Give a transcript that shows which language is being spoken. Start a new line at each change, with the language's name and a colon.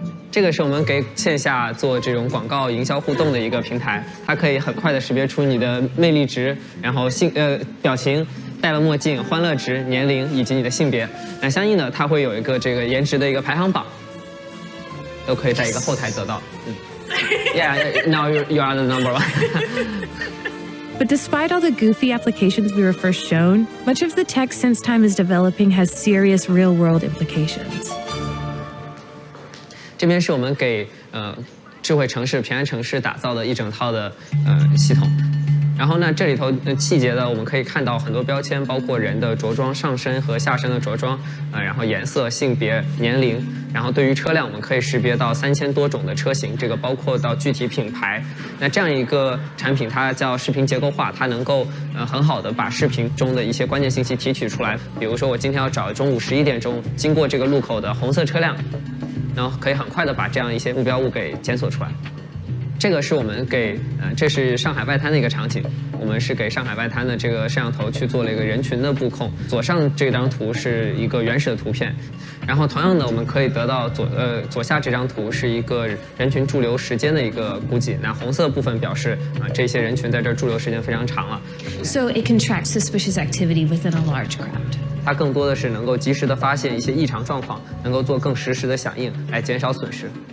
Chinese: 这个是我们给线下做这种广告营销互动的一个平台，它可以很快的识别出你的魅力值，然后表情、戴了墨镜、欢乐值、年龄以及你的性别。那相应的，它会有一个这个颜值的一个排行榜，都可以在一个后台得到。
English: Yeah, now you are the number one. But despite all the goofy applications we were first shown, much of the tech SenseTime is developing has serious real-world implications.
Chinese: 这边是我们给智慧城市、平安城市打造的一整套的系统。然后呢，这里头细节的我们可以看到很多标签，包括人的着装上身和下身的着装，然后颜色、性别、年龄，然后对于车辆我们可以识别到3000多种的车型，这个包括到具体品牌。那这样一个产品它叫视频结构化，它能够很好的把视频中的一些关键信息提取出来。比如说我今天要找中午11点钟经过这个路口的红色车辆，然后可以很快的把这样一些目标物给检索出来。这个是我们给这是上海外滩的一个场景，我们是给上海外滩的这个摄像头去做了一个人群的布控。左上这张图是一个原始的图片，然后同样的我们可以得到左下这张图是一个人群驻留时间的一个估计。那红色部分表示这些人群在这儿驻留时间非常长了。
English: So it can track suspicious activity within a large crowd.
Chinese: 它更多的是能够及时的发现一些异常状况，能够做更实时的响应，来减少损失。